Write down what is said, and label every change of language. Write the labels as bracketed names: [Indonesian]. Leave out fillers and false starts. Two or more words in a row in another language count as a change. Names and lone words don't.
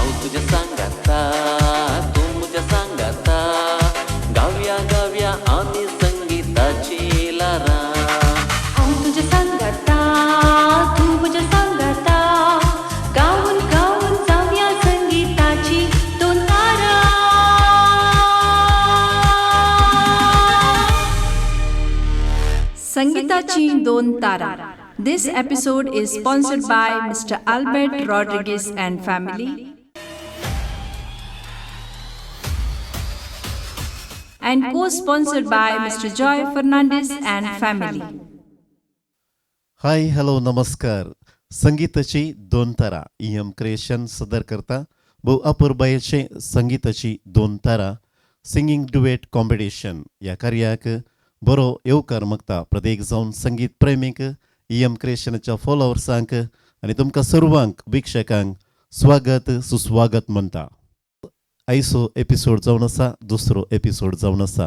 [Marathi] तुझ्या सांगाता, तू तुझ्या सांगाता, गाव्या गाव्या आम्ही संगीताची लारा. तुझ्या सांगाता, तू तुझ्या सांगाता, गाऊन गाऊन जाऊया संगीताची दोन तारा. संगीताची दोन तारा. [English] This episode is sponsored by Mr. Albert Rodriguez and family and co-sponsored by Mr. Joy Fernandez and family. hi hello [Konkani] नमस्कार. संगीताची दोन तारा EM क्रिएशन सदर करता बहु अपूर्बायेचे संगीताची दोन तारा [English] singing duet competition [Konkani] या कार्याक बरो येवकार मागता प्रत्येक जावन संगीत प्रेमीक EM क्रिएशनच्या फॉलोवर्सांक आनी तुमकां सर्वांक वीक्षकांक स्वागत सुस्वागत म्हणटा. आयचो एपिसोड जावन आसा दुसरो एपिसोड जावन आसा.